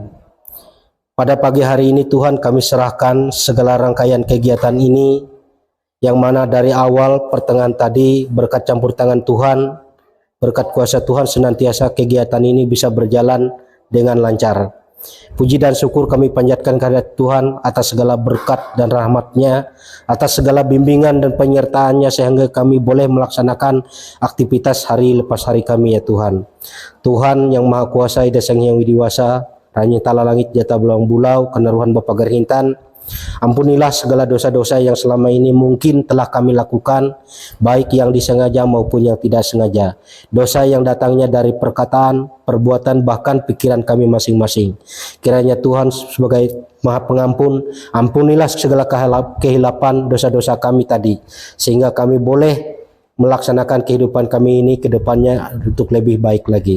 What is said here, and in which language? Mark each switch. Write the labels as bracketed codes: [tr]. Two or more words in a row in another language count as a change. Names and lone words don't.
[id] Pada pagi hari ini Tuhan, kami serahkan segala rangkaian kegiatan ini, yang mana dari awal pertengahan tadi berkat campur tangan Tuhan, berkat kuasa Tuhan senantiasa kegiatan ini bisa berjalan dengan lancar. Puji dan syukur kami panjatkan kehadirat Tuhan atas segala berkat dan rahmat-Nya, atas segala bimbingan dan penyertaan-Nya sehingga kami boleh melaksanakan aktivitas hari lepas hari kami ya Tuhan. Tuhan yang Maha Kuasa, Ida Sang Hyang Widiwasa, Ranya Tala Langit Jata Belang Bulau, Kenaruhan Bapa Gerhintan, ampunilah segala dosa-dosa yang selama ini mungkin telah kami lakukan, baik yang disengaja maupun yang tidak sengaja. Dosa yang datangnya dari perkataan, perbuatan, bahkan pikiran kami masing-masing. Kiranya Tuhan sebagai Maha Pengampun, ampunilah segala kehilapan dosa-dosa kami tadi, sehingga kami boleh melaksanakan kehidupan kami ini ke depannya untuk lebih baik lagi.